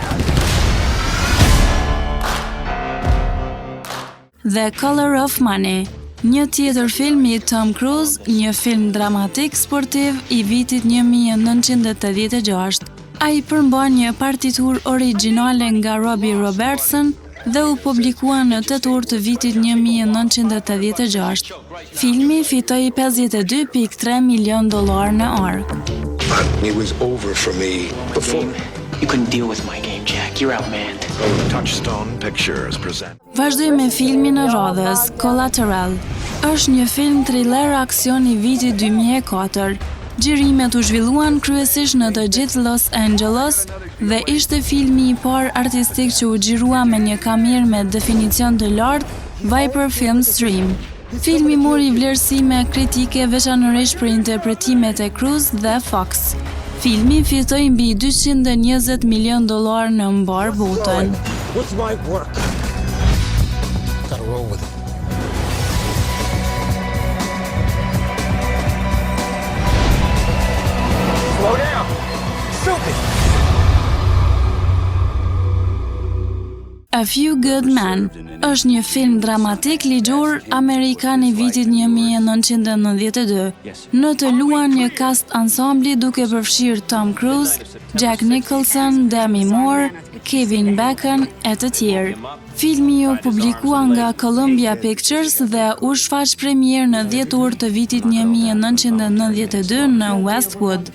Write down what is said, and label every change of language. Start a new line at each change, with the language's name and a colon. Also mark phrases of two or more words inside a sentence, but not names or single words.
Albanian: The Color of Money, një tjetër film i Tom Cruise, një film dramatik sportiv i vitit 1986. Ai përmban një partitur origjinale nga Robbie Robertson dhe u publikua në tetor të vitit 1986. Filmi fitoi $52.3 milion në ark.
English: It was over for me before. You couldn't deal with my game, Jack. You're outmanned. Touchstone Pictures present.
Albanian: Vazhdoj me filmin e radhës, Collateral. Është një film thriller aksion i vitit 2004. Xhirimet u zhvilluan kryesisht në të gjithë Los Angeles dhe ishte filmi i parë artistik që u xhirua me një kamerë me definicion të lartë, Viper Film Stream. Filmi mori vlerësime kritike veçanërisht për interpretimet e Cruise dhe Fox. Filmi fitoi mbi $220 milion në mbar botën.
English: What's my work? Gotta roll with it. Slow down! Stupid!
Albanian: A Few Good Men është një film dramatik ligjor amerikan i vitit 1992. Në të luan një cast ansambli duke përfshirë Tom Cruise, Jack Nicholson, Demi Moore, Kevin Bacon e të tjerë. Filmi u publikua nga Columbia Pictures dhe u shfaq premier në dhjetor të vitit 1992 në Westwood.